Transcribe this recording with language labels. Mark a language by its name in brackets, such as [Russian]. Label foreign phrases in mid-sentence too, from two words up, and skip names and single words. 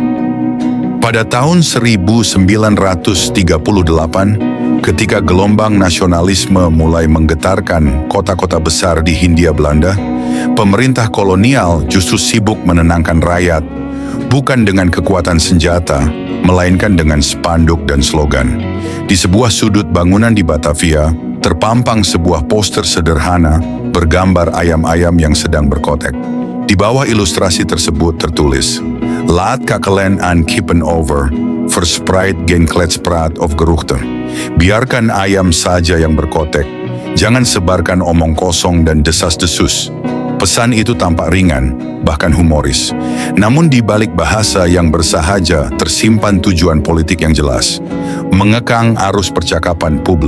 [Indonesian] Pada tahun 1938, ketika gelombang nasionalisme mulai menggetarkan kota-kota besar di Hindia Belanda, pemerintah kolonial justru sibuk menenangkan rakyat, bukan dengan kekuatan senjata, melainkan dengan spanduk dan slogan. Di sebuah sudut bangunan di Batavia, terpampang sebuah poster sederhana bergambar ayam-ayam yang sedang berkotek. Di bawah ilustrasi tersebut tertulis, [Dutch] "Laat kakelen aan kippen over, verspreid geen kletspraat of geruchte." [Indonesian] Biarkan ayam saja yang berkotek, jangan sebarkan omong kosong dan desas-desus. Pesan itu tampak ringan, bahkan humoris. Namun di balik bahasa yang bersahaja tersimpan tujuan politik yang jelas, mengekang arus percakapan publik.